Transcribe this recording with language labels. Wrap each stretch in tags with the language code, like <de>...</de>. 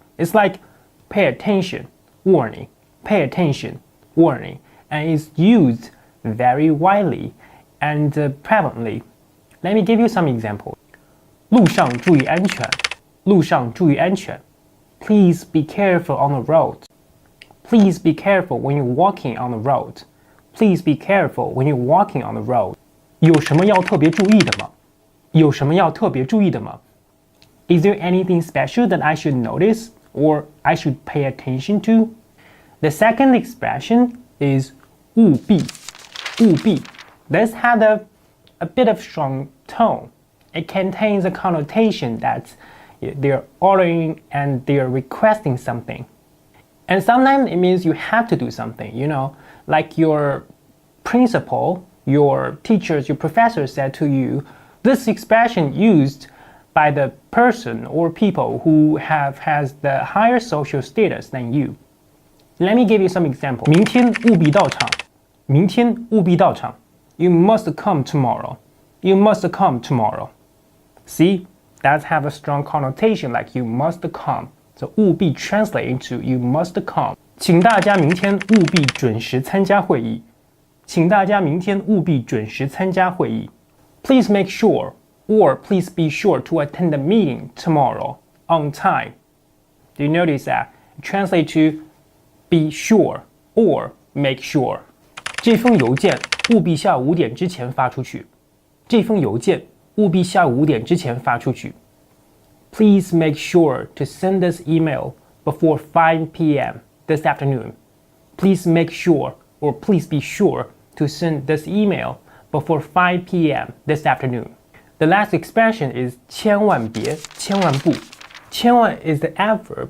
<en>It's like pay attention, warning, pay attention, warning, and it's used very widely and prevalently. Let me give you some examples.</en> <zh>路上注意安全.路上注意安全.</zh> <en>Please be careful on the road. Please be careful when you're walking on the road. Please be careful when you're walking on the road.</en> <zh>有什么要特别注意的吗？有什么要特别注意的吗？</zh> <en>Is there anything special that I should notice or I should pay attention to? The second expression is 务必.</en> <zh>务必.</zh> <en>This has a bit of strong tone. It contains a connotation that they're ordering and they're requesting something. And sometimes it means you have to do something, like your principal, your teachers, your professors said to you, this expression used by the person or people who has the higher social status than you. Let me give you some examples.</en> <zh>明天务必到场.明天务必到场.</zh> <en>You must come tomorrow. You must come tomorrow. See, that have a strong connotation like you must come. So 务必 translate into you must come.</en> <zh>请大家明天务必准时参加会议.请大家明天务必准时参加会议.</zh> <en>Please make sure or please be sure to attend the meeting tomorrow on time. Do you notice that? Translate to be sure or make sure.</en> <zh>这封邮件务必下午5点之前发出去.这封邮件务必下午5点之前发出去.</zh> <en>Please make sure to send this email before 5 p.m. this afternoon. Please make sure or please be sure to send this email before 5 p.m. this afternoon. The last expression is</en> <zh>千万别,千万不.</zh> <en>千万 is the adverb.</en>